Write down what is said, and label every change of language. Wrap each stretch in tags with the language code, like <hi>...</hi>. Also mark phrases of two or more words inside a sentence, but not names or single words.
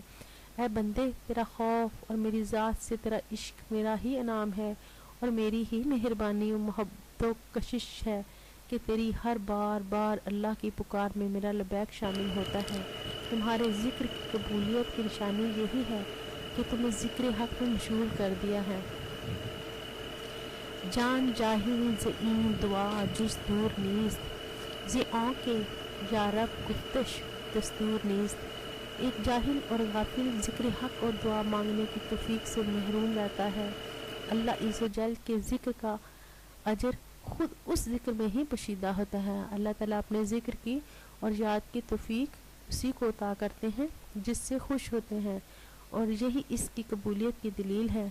<ur>اے بندے، تیرا خوف اور میری ذات سے تیرا عشق میرا ہی انعام ہے، اور میری ہی مہربانی و محبت و کشش ہے کہ تیری ہر بار اللہ کی پکار میں میرا لبیک شامل ہوتا ہے۔ تمہارے ذکر کی قبولیت کی نشانی یہی ہے کہ تمہیں ذکر حق میں مشغول کر دیا ہے۔</ur> <fa>جان جاہل ز این دعا جز دور نیست، ز آنکھ یا رب گفتش دستور نیست۔</fa> <ur>ایک جاہل اور غافل ذکر حق اور دعا مانگنے کی توفیق سے محروم رہتا ہے۔ اللہ عز و جل کے ذکر کا اجر خود اس ذکر میں ہی پوشیدہ ہوتا ہے۔ اللہ تعالیٰ اپنے ذکر کی اور یاد کی توفیق اسی کو عطا کرتے ہیں جس سے خوش ہوتے ہیں، اور یہی اس کی قبولیت کی دلیل ہے۔</ur>